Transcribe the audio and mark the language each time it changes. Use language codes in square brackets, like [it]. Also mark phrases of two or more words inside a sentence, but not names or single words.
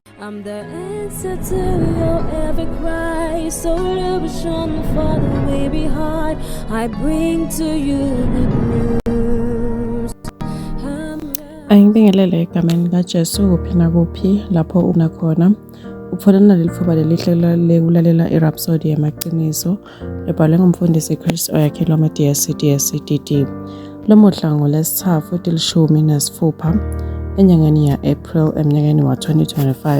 [en] I'm the answer to your every cry. So illusion for the way behind. I bring to you good news. [ss] Ayibingelele egameni kaJesu kuphi nakuphi lapho unakhona. Uphonana lelifuba lelihle lekulalela iRhapsody yamaqiniso ebhalwe ngumfundisi Chris Oyakhilome DSCDD. Lamuhla ngolesithathu tilishumi nesifupha enyangeni ya April emnyakeni wa 2025.